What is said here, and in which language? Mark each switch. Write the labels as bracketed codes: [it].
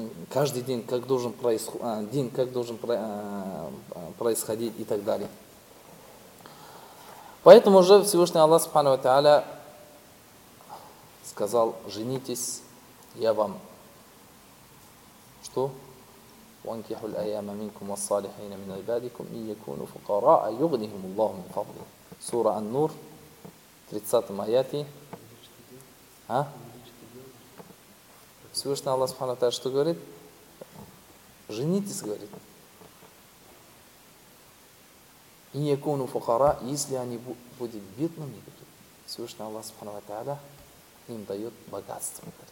[ru] каждый день как должен происходить и так далее. Поэтому же Всевышний Аллах Субхану ва Тааля сказал: женитесь, я вам что? [ar] وَانْكِحُوا الْأَيَّامَ مِنْكُمْ وَالصَّالِحِينَ مِنْ عِبَادِكُمْ إِنْ يَكُونُوا فُقَرَاءَ يُغْنِهِمُ اللَّهُ مِنْ فَضْلِهِ. [ru] Сура Ан-Нур, 30 аяте, А? Всевышний Аллах Субхана Тааля что говорит? Женитесь, говорит. И не кону фухара, если они будут бедными, говорит. Всевышний Аллах Субхана Тааля им дает богатство.